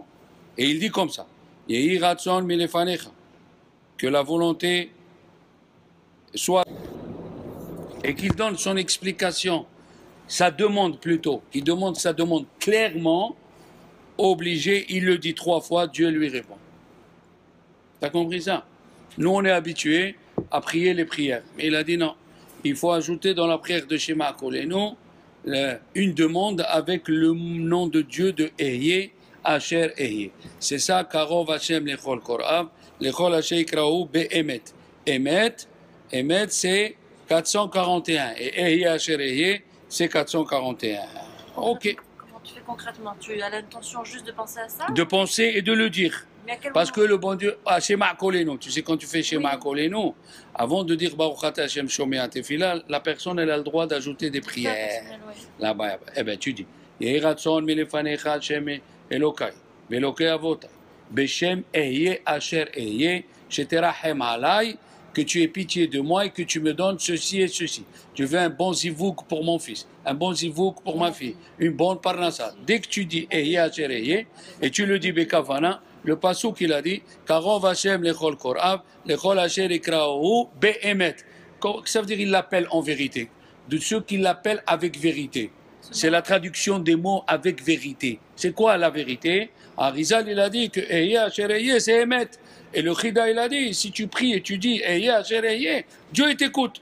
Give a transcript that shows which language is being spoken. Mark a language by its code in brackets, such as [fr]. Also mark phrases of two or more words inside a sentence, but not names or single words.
[fr] Et il dit comme ça, [he] יהי רצון מלפניך, [fr] que la volonté soit, et qu'il donne son explication, sa demande plutôt, qu'il demande sa demande clairement, obligé, il le dit 3 fois, Dieu lui répond. T'as compris ça? Nous, on est habitués à prier les prières. Mais il a dit non, il faut ajouter dans la prière de Shema Kolenu une demande avec le nom de Dieu de [he] אהיה אשר אהיה. [fr] C'est ça, [he] קרוב השם לכל קוראיו לכל השם יקראוהו באמת. [fr] Emet, c'est 441. Et [he] אהיה אשר אהיה, [fr] c'est 441. Ok. Comment tu fais concrètement? Tu as l'intention juste de penser à ça? De penser et de le dire. Mais à quel Parce moment? que le bon Dieu, Shema Kolenu, tu sais, quand tu fais Shema Kolenu, avant de dire [he] ברוך אתה השם שומע תפילה, [fr] la personne elle a le droit d'ajouter des prières. [he] Là-bas, eh bien, tu dis יהי רצון מלפניך השם אלוהי ואלוהי אבותי בשם אהיה אשר אהיה שתרחם עליי, [fr] que tu aies pitié de moi et que tu me donnes ceci et ceci. Tu veux un bon zivouk pour mon fils, un bon zivouk pour ma fille, une bonne parnassa. Dès que tu dis [he] אהיה אשר אהיה, [fr] et tu le dis Bekavana, le passou qu'il a dit, [he] קרוב השם לכל קוראיו לכל אשר יקראוהו באמת. [fr] Ça veut dire il l'appelle en vérité. De ceux qui l'appellent avec vérité. C'est la traduction des mots avec vérité. C'est quoi la vérité? Arizal il a dit que [he] אהיה אשר אהיה [fr] c'est Emet. Et le Chida il a dit, si tu pries et tu dis [he] אהיה אשר אהיה, [fr] Dieu t'écoute.